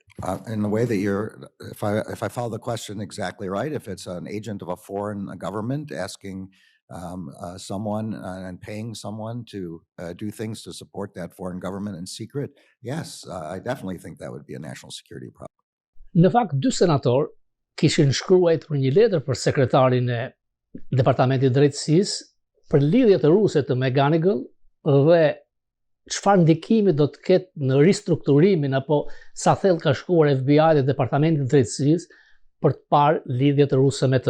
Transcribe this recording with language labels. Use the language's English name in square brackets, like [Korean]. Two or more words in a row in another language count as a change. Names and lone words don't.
[English] In the way that if I follow the question exactly right, if it's an agent of a foreign government asking someone and paying someone to do things to support that foreign government in secret, yes, I definitely think that would be a national security problem. [Albanian] Në fakt, dy senator kishin shkruar një letër për sekretarin e Departamentit të Drejtësisë për lidhjet e ruse të McGonigal dhe çfarë ndikimi do të ketë në ristrukturimin apo sa thellë ka shkuar FBI dhe Departamenti i Drejtësisë për të parë lidhjet ruse me të.